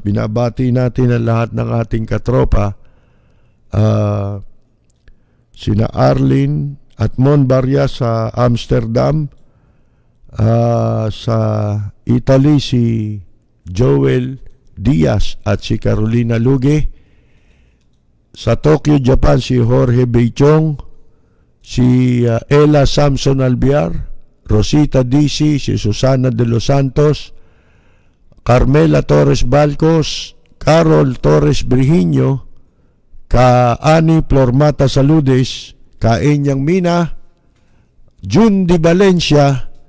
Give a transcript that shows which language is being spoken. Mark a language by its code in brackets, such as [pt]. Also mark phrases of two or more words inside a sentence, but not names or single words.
[tl] Binabati natin ang lahat ng ating katropa. Sina Arlene at Mon Barria sa Amsterdam. Sa Italy si Joel Diaz at si Carolina Luge. Sa Tokyo, Japan si Jorge Beichong, si Ella Samson Albiar, Rosita DC, si Susana de los Santos, Carmela Torres Balcos, Carol Torres Brihiño, Ani Flormata Saludes, Enyang Mina, Jun Di Valencia,